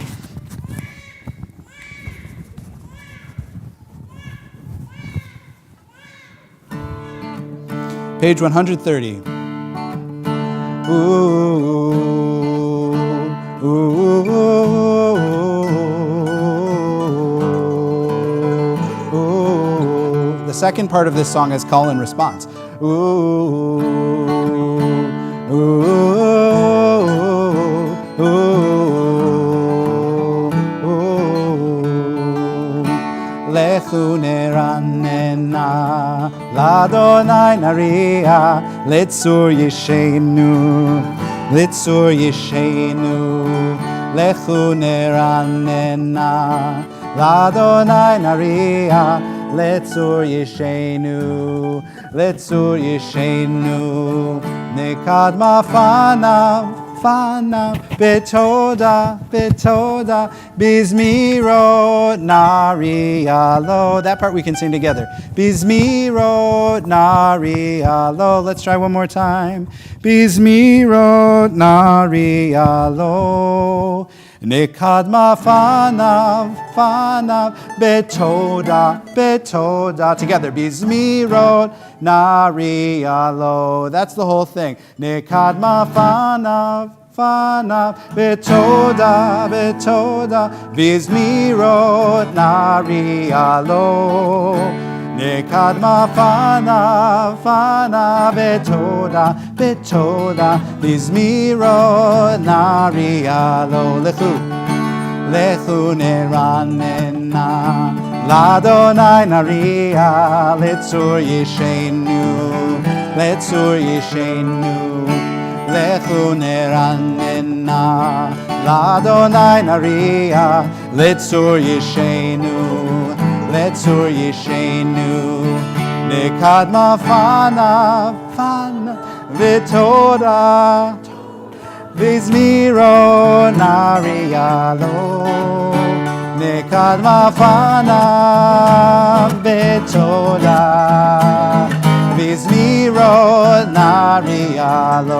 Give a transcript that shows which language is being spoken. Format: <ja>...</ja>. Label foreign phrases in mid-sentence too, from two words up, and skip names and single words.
<en>Page 130. The second part of this song is call and response.</en> <he>לכו נרננה, לה' נריעה, לצור ישענו, לצור ישענו. לכו נרננה, לה' נריעה, לצור ישענו, לצור ישענו. נקדמה פניו, פניו, בתודה, בתודה, בזמירות נריע לו.</he> <en>That part we can sing together.</en> <he>בזמירות נריע לו.</he> <en>Let's try one more time.</en> <he>בזמירות נריע לו. נקדמה פניו, פניו, בתודה, בתודה. Together, בזמירות נריע לו.</he> <en>That's the whole thing.</en> <he>נקדמה פניו, פניו, בתודה, בתודה, בזמירות נריע לו. נקדמה פניו, פניו, בתודה, בתודה, בזמירות נריע לו. לכו, לכו נרננה, לה' נריעה, לצור ישענו, לצור ישענו. לכו נרננה, לה' נריעה, לצור ישענו, לצור ישענו. נקדמה פניו, פניו, ותודה, בזמירות נריע לו. נקדמה פניו, ותודה, בזמירות נריע לו.</he>